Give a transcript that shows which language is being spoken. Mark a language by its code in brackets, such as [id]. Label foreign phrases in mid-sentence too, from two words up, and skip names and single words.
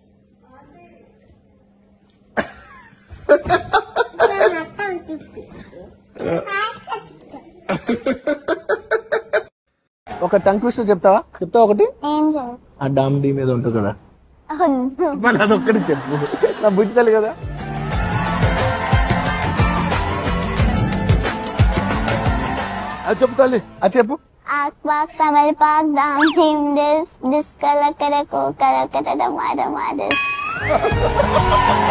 [te] ఒక [en] tongue twister [te] చెప్తావా ఒకటి? ఆ డామ్ డీ మీద ఉంటుంది కదా, మన అదొక్కటి చెప్పు. నా బుజ్జితల్లి కదా. అది చెప్పు తల్లి, అది చెప్పు. Akbak tamal pak dam him dis kala kara ko kara kara da mada.